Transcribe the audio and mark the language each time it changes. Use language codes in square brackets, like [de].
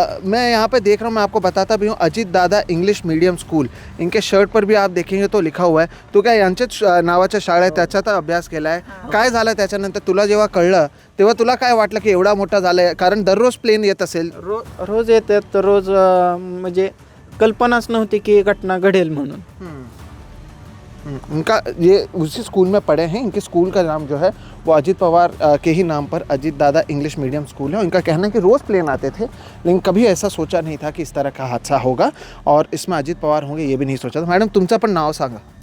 [hi] मैं यहाँ पे देख रहा हूँ, मैं आपको बताता भी हूँ, Ajit Dada English medium school, इनके शर्ट पर भी आप देखेंगे तो लिखा हुआ है। [mr] तो काय यांच्याच नावाच्या शाळेत त्याच्यात अभ्यास केला आहे? काय झालं त्याच्यानंतर तुला जेव्हा कळलं तेव्हा तुला काय वाटलं की एवढा मोठा झालाय? कारण दररोज प्लेन येत असेल. रोज येतात, रोज म्हणजे कल्पनाच नव्हती की घटना घडेल म्हणून. [hi] इनका ये उसी स्कूल में पढ़े हैं, इनके स्कूल का नाम जो है वो अजित पवार के ही नाम पर Ajit Dada English medium school है। इनका कहना है कि रोज़ प्लेन आते थे लेकिन कभी ऐसा सोचा नहीं था कि इस तरह का हादसा होगा और इसमें अजित पवार होंगे ये भी नहीं सोचा था। [mr] मॅडम तुमचं पण नाव सांगा.